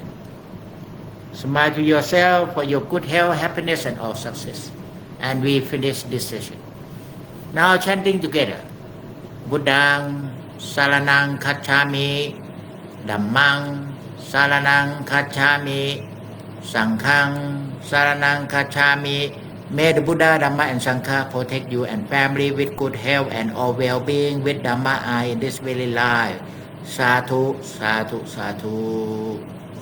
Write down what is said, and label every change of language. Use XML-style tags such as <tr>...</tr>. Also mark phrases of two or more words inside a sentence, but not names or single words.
<en>Smile to yourself for your good health, happiness, and all success. And we finish this session. Now chanting together.</en> <pi>Buddhang saranang kacchami, Dhammang saranang kacchami, Sanghang saranang kacchami.</pi> <en>May the Buddha, Dhamma and Sangha protect you and family with good health and all well-being with Dhamma in this very life.</en> <pi>Sadhu, sadhu, sadhu.</pi>